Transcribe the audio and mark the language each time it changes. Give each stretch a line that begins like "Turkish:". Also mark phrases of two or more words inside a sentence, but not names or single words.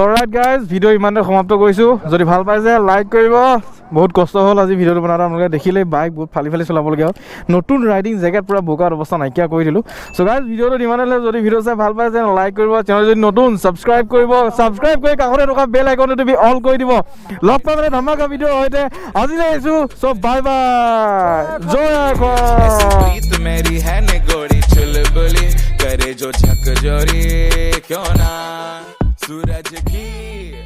English: alright guys
Assamese: ভিডিও ইমানতে সমাপ্ত কৰিছোঁ যদি ভাল পাইছে লাইক কৰিব বহুত কষ্ট হ'ল আজি ভিডিওটো বনাওঁতে আপোনালোকে দেখিলেই বাইক বহুত ফালি চলাবলগীয়া হ'ল নতুন ৰাইডিং জেগাত পুৰা বোকাৰ অৱস্থা নাইকিয়া কৰি দিলোঁ
English: so guys
Assamese: ভিডিওটো ইমানে হ'লে যদি ভিডিও চাই ভাল পাইছে লাইক কৰিব চেনেল যদি নতুন ছাবস্ক্ৰাইব কৰি কাষতে থকা
English: bell iconto
Assamese: টিপি অল কৰি দিব লগ পাম মানে ধমাকা ভিডিঅ'ৰ সৈতে আজিলৈ আহিছোঁ সো
English: bye bye
Assamese: জয়
Hindi: प्रीत मेरी है निगोड़ी चुलबुली करे जो झकझोरी क्यों ना सूरज की